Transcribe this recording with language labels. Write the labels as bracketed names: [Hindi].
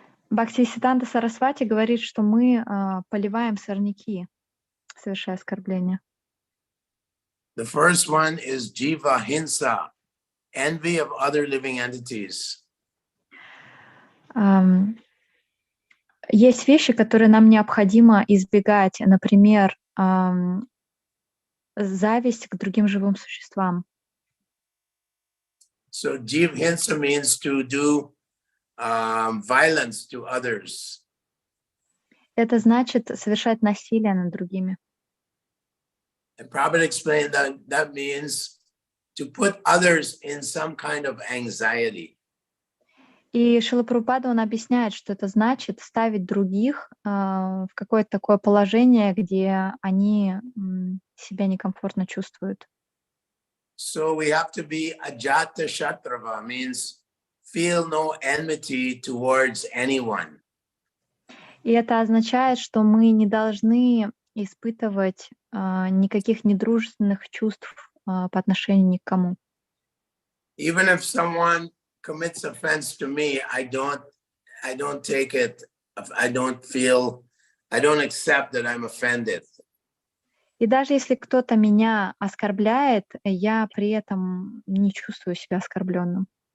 [Russian] Бхакти Сиддханта Сарасвати говорит, что мы поливаем сорняки, совершая оскорбления. [English] The first one is jiva hinsa, envy of other living entities. [Russian] Есть вещи, которые нам необходимо избегать, например, зависть к другим живым существам. [English] So jiva hinsa means to do violence to others. [Russian] Это значит совершать насилие над другими. [English] And Prabhupada explained that means to put others in some kind of anxiety. [Russian] И Шрила Прабхупада, он объясняет, что это значит ставить других в какое-то такое положение, где они себя некомфортно чувствуют. [English] So we have to be ajata shatrava, means feel no enmity towards anyone. [Russian] И это означает, что мы не должны испытывать никаких недружественных чувств по отношению ни к кому. [English] Even if someone commits offense to me, I don't take it, I don't accept that I'm offended. [Russian] И даже если кто-то меня оскорбляет, я при этом не чувствую себя оскорбленным.